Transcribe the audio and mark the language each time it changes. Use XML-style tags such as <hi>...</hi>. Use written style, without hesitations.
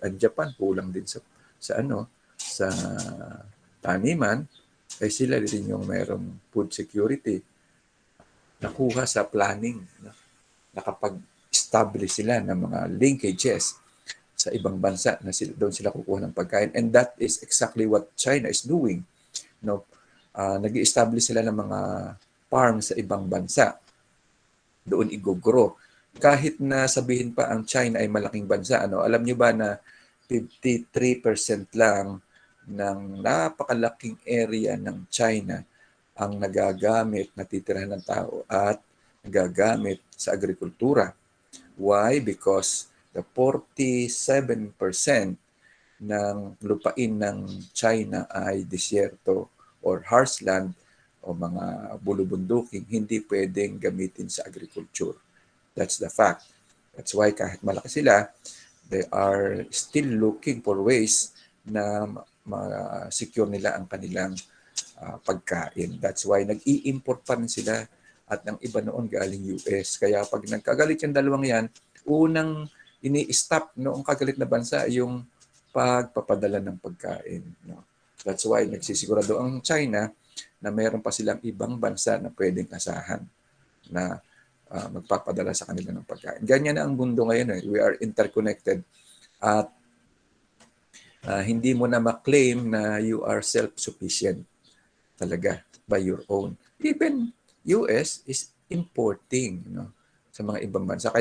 <tl>Ang Japan, kulang din sa taniman, ay sila din yung mayroong food security. Nakuha sa planning. Nakapag-establish sila ng mga linkages sa ibang bansa na doon sila kukuha ng pagkain.</tl> <en>And that is exactly what China is doing.</en> <tl>Nag-i-establish sila ng mga farm sa ibang bansa. Doon i-grow kahit na sabihin pa ang China ay malaking bansa, ano, alam niyo ba na 53% lang ng napakalaking area ng China ang nagagamit, natitirahan ng tao at nagagamit sa agrikultura. Why?</tl> <en>Because the 47%</en> <tl>ng lupain ng China ay disyerto or harshland o mga bulubunduking, hindi pwedeng gamitin sa agriculture.</tl> <en>That's the fact. That's why</en> <tl>kahit malaki sila,</tl> <en>they are still looking for ways na ma-secure nila ang kanilang pagkain.</en> <tl>That's why nag-i-import pa rin sila at ng iba noon galing US. Kaya pag nagkagalit yung dalawang yan, unang ini-stop noong kagalit na bansa yung pagpapadala ng pagkain. No? That's why nagsisigurado ang China na mayroon pa silang ibang bansa na pwedeng asahan na magpapadala sa kanila ng pagkain. Ganyan na ang mundo ngayon.</tl> <en>We are interconnected</en> <tl>at hindi mo na ma-claim na</tl> <en>you are self-sufficient talaga by your own. Even US is importing sa mga ibang bansa.</en>